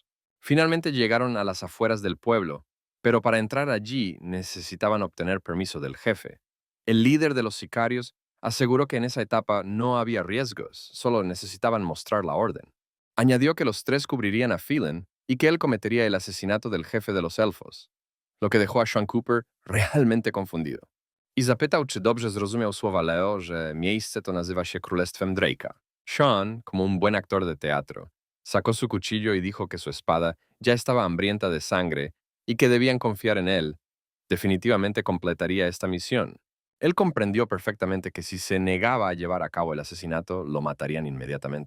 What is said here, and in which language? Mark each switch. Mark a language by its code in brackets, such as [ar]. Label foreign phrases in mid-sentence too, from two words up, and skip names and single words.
[es] Finalmente llegaron a las afueras del pueblo, pero para entrar allí necesitaban obtener permiso del jefe. El líder de los sicarios Aseguró que en esa etapa no había riesgos, solo necesitaban mostrar la orden. Añadió que los tres cubrirían a Phelan y que él cometería el asesinato del jefe de los elfos, lo que dejó a Sean Cooper realmente confundido. [pl] I zapytał, czy dobrze zrozumiał słowa Leo, że miejsce to nazywa się Królestwem Drake'a. [es] Sean, como un buen actor de teatro, sacó su cuchillo y dijo que su espada ya estaba hambrienta de sangre y que debían confiar en él. Definitivamente completaría esta misión. Él comprendió perfectamente que si se negaba a llevar a cabo el asesinato, lo matarían inmediatamente.